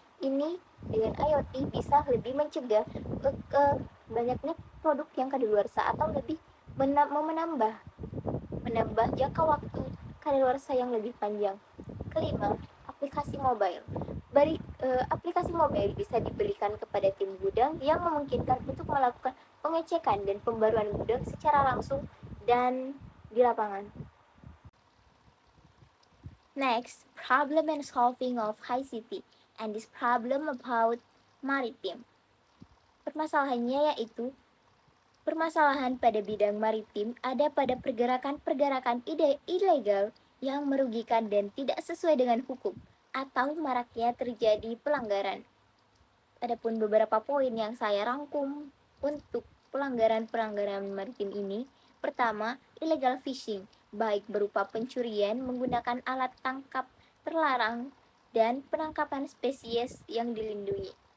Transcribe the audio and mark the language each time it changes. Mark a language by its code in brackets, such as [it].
[id] Ini dengan IoT bisa lebih mencegah banyaknya produk yang kadaluarsa atau lebih menambah jangka waktu kadaluarsa yang lebih panjang. Kelima, aplikasi mobile. Aplikasi mobile bisa diberikan kepada tim gudang yang memungkinkan untuk melakukan pengecekan dan pembaruan gudang secara langsung dan di lapangan. [en] Next, problem and solving of ICT, and this problem about maritime. [id] Permasalahannya yaitu permasalahan pada bidang maritim ada pada pergerakan ilegal yang merugikan dan tidak sesuai dengan hukum atau maraknya terjadi pelanggaran. Adapun beberapa poin yang saya rangkum untuk pelanggaran maritim ini: pertama, illegal fishing, baik berupa pencurian menggunakan alat tangkap terlarang dan penangkapan spesies yang dilindungi.